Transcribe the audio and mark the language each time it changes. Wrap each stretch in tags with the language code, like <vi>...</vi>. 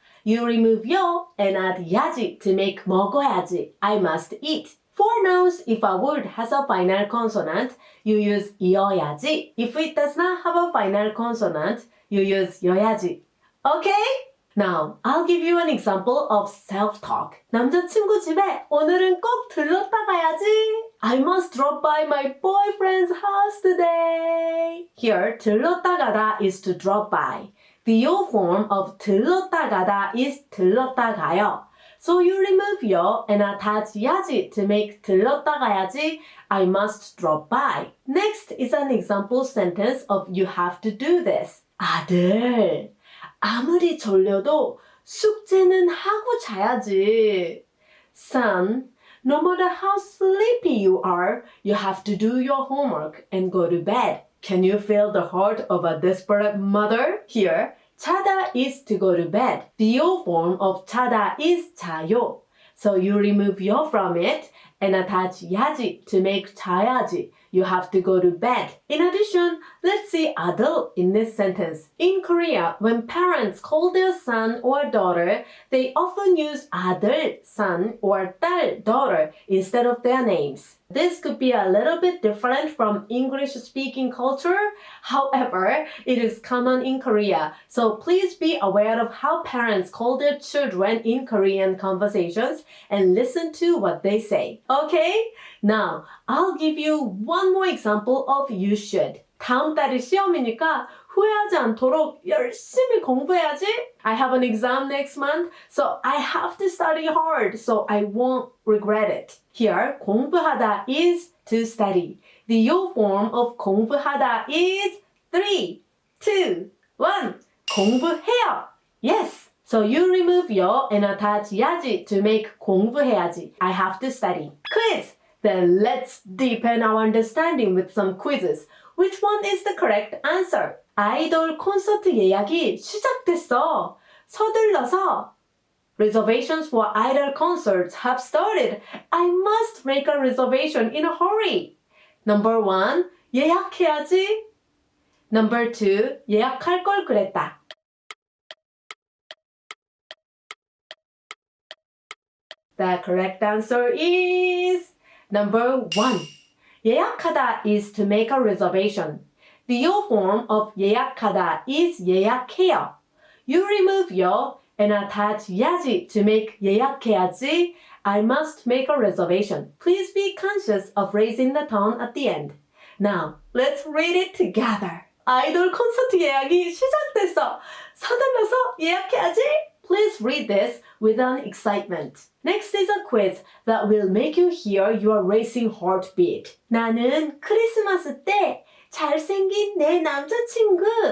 <en>You remove yo and add 야지 to make 먹어야지, I must eat. For nouns, if a word has a final consonant, you use 이어야지. If it does not have a final consonant, you use 여야지. Okay? Now, I'll give you an example of self-talk.</en> <ko>남자친구 집에 오늘은 꼭 들렀다 가야지.</ko> <en>I must drop by my boyfriend's house today. Here,</en> <ko>들렀다 가다</ko> <en>is to drop by. The yo form of 들렀다 가다 is</en> <ko>들렀다 가요.</ko> <en>So you remove yo and attach 야지 to make</en> <ko>들렀다 가야지,</ko> <en>I must drop by. Next is an example sentence of you have to do this.</en> <ko>아들, 아무리 졸려도 숙제는 하고 자야지.</ko> <en>Son, no matter how sleepy you are, you have to do your homework and go to bed. Can you feel the heart of a desperate mother? Here, 자다 is to go to bed. The yo form of 자다 is 자요. So you remove yo from it and attach 야지 to make 자야지. You have to go to bed. In addition, let's see 아들 in this sentence. In Korea, when parents call their son or daughter, they often use 아들, son, or 딸, daughter instead of their names. This could be a little bit different from English-speaking culture. However, it is common in Korea. So please be aware of how parents call their children in Korean conversations and listen to what they say. Okay? Now, I'll give you one more example of you should.</en> <ko>다음 달이 시험이니까 후회하지 않도록 열심히 공부해야지.</ko> <en>I have an exam next month, so I have to study hard so I won't regret it. Here, 공부하다 is to study. The yo form of 공부하다 is 3, 2, 1.</en> <ko>공부해요. Yes.</ko> <en>So you remove yo and attach 야지 to make 공부해야지. I have to study. Quiz. Then let's deepen our understanding with some quizzes. Which one is the correct answer?</en> <ko>아이돌 콘서트 예약이 시작됐어. 서둘러서.</ko> <en>Reservations for idol concerts have started. I must make a reservation in a hurry. Number 1. 예약해야지. Number 2.</en> <ko>예약할 걸 그랬다.</ko> <en>The correct answer is number 1. 예약하다 is to make a reservation. The yo form of 예약하다 is 예약해요. You remove yo and attach 야지 to make 예약해야지. I must make a reservation. Please be conscious of raising the tone at the end. Now, let's read it together.</en> <ko>아이돌 콘서트 예약이 시작됐어. 서둘러서 예약해야지.</ko> <en>Please read this with an excitement. Next is a quiz that will make you hear your racing heartbeat.</en> <ko>나는 크리스마스 때 잘생긴 내 남자친구.</ko>